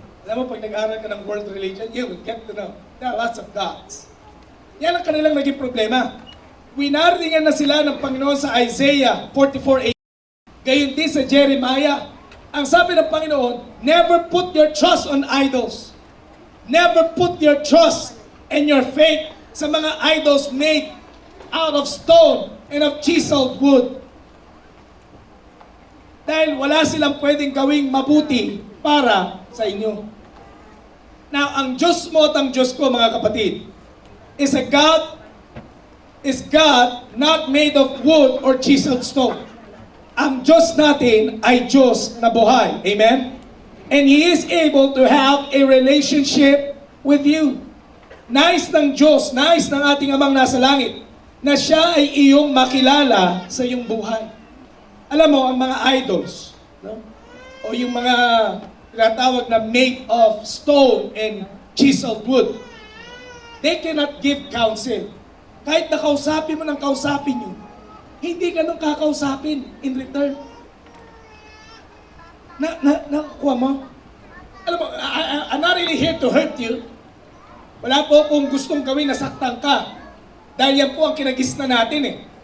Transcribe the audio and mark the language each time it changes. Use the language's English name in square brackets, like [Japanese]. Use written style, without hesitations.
[Filipino] Alam mo, pag nag-aaral ka ng [English] world religion, you will get to know there are lots of gods. [Filipino] Yan ang kanilang naging problema. Winaringan na sila ng Panginoon sa Isaiah 44:8. Gayon din sa Jeremiah. Ang sabi ng Panginoon, [English] never put your trust on idols. Never put your trust and your faith sa mga idols made out of stone and of chiseled wood. [Filipino] Dahil wala silang pwedeng gawing mabuti para sa inyo. [English] Now, [Filipino] ang Diyos mo at ang Diyos ko, mga kapatid, [English] is God not made of wood or chiseled stone. [Filipino] Ang Diyos natin ay Diyos na buhay. Amen? [English] And He is able to have a relationship with you. [Filipino] Nais ng Diyos, nais ng ating Amang nasa langit, na Siya ay iyong makilala sa iyong buhay. Alam mo, ang mga idols, no? O yung mga tinatawag na [English] made of stone and chiseled wood, they cannot give counsel. [Filipino] Kahit nakausapin mo ng kausapin yun, hindi ka nung kakausapin [English] in return. [Filipino] Nakuha mo? Alam mo, [English] I'm not really here to hurt you. [Filipino] Wala po akong gustong gawin na saktan ka. Dahil yan po ang kinagisna natin eh.